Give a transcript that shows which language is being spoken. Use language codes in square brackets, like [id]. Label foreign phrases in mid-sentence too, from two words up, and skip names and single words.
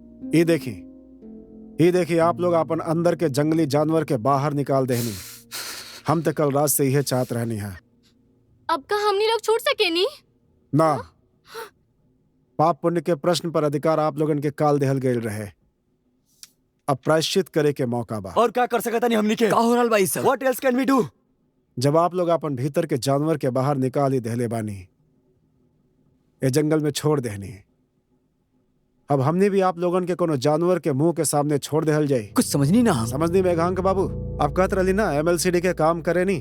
[bho] ये देखी आप लोग अपन अंदर के जंगली जानवर के बाहर निकाल देनी। हम तो कल रात से यह चाहत रहनी है अब का हमनी लोग छूट सके नी? ना। पाप पुण्य के प्रश्न पर अधिकार आप लोगन के काल देहल गए रहे, अब प्रायश्चित करे के मौका बा। और क्या कर सकता नहीं हमनी के? का हो रहल भाई सब? [en] What else can we do? [bho] जब आप लोग अपन भीतर के जानवर के बाहर निकाल ही देहले बानी, ये जंगल में छोड़ देहनी, अब हमने भी आप लोगन के कोनो जानवर के मुंह के सामने छोड़ देहल जाई। कुछ समझनी ना हम। समझनी मेघांक बाबू, आप कहत रही ना MLCD के काम करे नी।